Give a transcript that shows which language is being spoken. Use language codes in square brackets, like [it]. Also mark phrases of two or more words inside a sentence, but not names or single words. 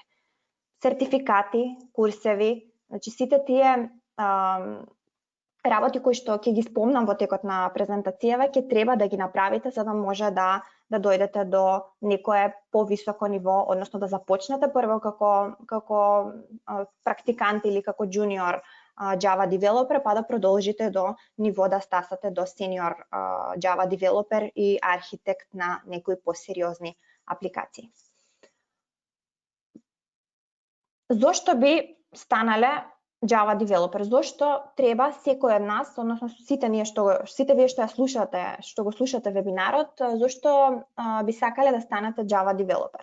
[mk] Сертификати, курсеви, значи сите тие работи кои што ќе ги спомнам во текот на презентацијава, ќе треба да ги направите за да може да дојдете до некое повисоко ниво, односно да започнете прво како практикант или како [en] junior Java developer, [mk] па да продолжите до ниво да стасате до [en] senior Java developer [mk] и архитект на некои посериозни апликации. Зошто би станале [en] Java developer? [mk] Зошто треба секој од нас, односно сите вие што ја слушате, што го слушате вебинарот, зошто би сакале да станете [en] Java developer?